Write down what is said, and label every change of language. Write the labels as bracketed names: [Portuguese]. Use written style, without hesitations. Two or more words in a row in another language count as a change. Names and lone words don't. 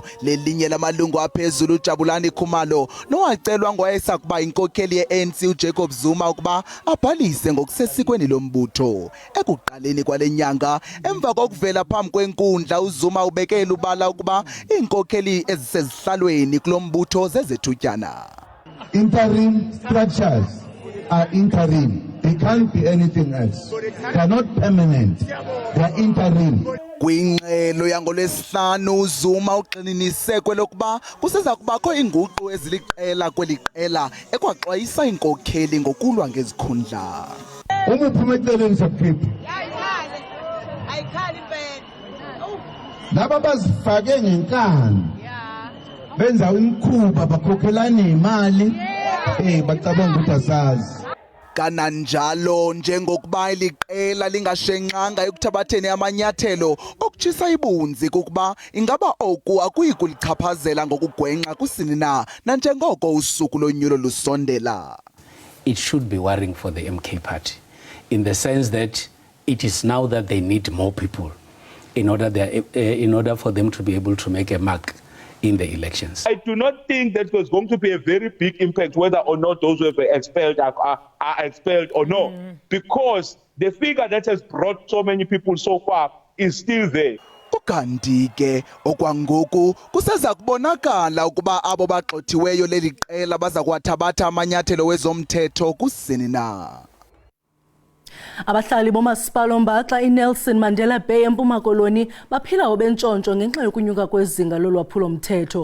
[Xhosa] Lelinye lamalungu aphezulu uJabulani Khumalo nowacelwa ngowayesakuba inkokheli ye-ANC uJacob Zuma ukuba abhalise ngokusesikweni lombutho. Ekuqaleni kwale nyanga emva kokuvela phambi kwenkundla uZuma ubekela ubala ukuba iinkokheli ezisezihlalweni kulombutho zezethutyana. [English] Interim structures are interim. They can't be anything else. They are not permanent. They are interim. [Xhosa] Kwingxelo yangolwesihlanu uZuma ugxininise kwelokuba kuseza kubakho inguqu eziliqela kweliqela ekwaxwayisa inkokheli ngokulwa ngezikhundla. [Zulu] Umuphume eceleni sokukhipha. Laba bazifake ngenkani. Benza imkhuba bakhokhelana imali bacabanga ukuthi asazi. [Xhosa] Kananjalo njengokuba iliqela lingashenqanga ekuthabatheni amanyathelo okutshisa ibunzi kukuba ingaba oku akuyi kulichaphazela ngokugwenqa kusini na nanjengoko usuku lonyulo lusondela. [English] It should be worrying for the MK Party in the sense that it is now that they need more people in order for them to be able to make a mark in the elections. I do not think that there's going to be a very big impact whether or not those who have expelled are expelled or no, because the figure that has brought so many people so far is still there. [Xhosa] Ukanti ke okwangoku kuseza kubonakala ukuba abo bagxothiweyo leli qela baza kwathabatha amanyathelo wezomthetho kusini na. Abahlali bomasipala oMbaxa iNelson Mandela Bay eMpuma Koloni baphila obentshontsho ngenxa yokunyuka kwezinga lolwaphulo mthetho.